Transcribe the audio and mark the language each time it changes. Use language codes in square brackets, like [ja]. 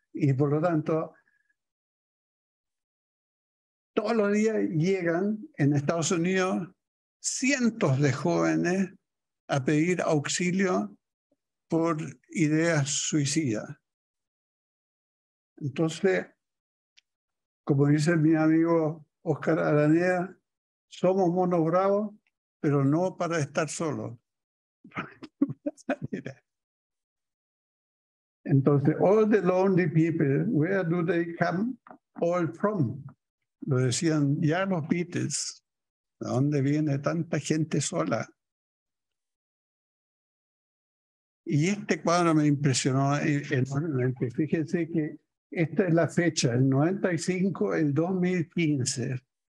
[es] Y por lo tanto, todos los días llegan en Estados Unidos cientos de jóvenes a pedir auxilio por ideas suicidas. Entonces, como dice mi amigo Oscar Araneda, somos monos bravos, pero no para estar solos. [en] Entonces, all the lonely people, where do they come all from? [es] Lo decían ya los Beatles. ¿De dónde viene tanta gente sola? Y este cuadro me impresionó enormemente. Fíjense que esta es la fecha, el 95, el 2015.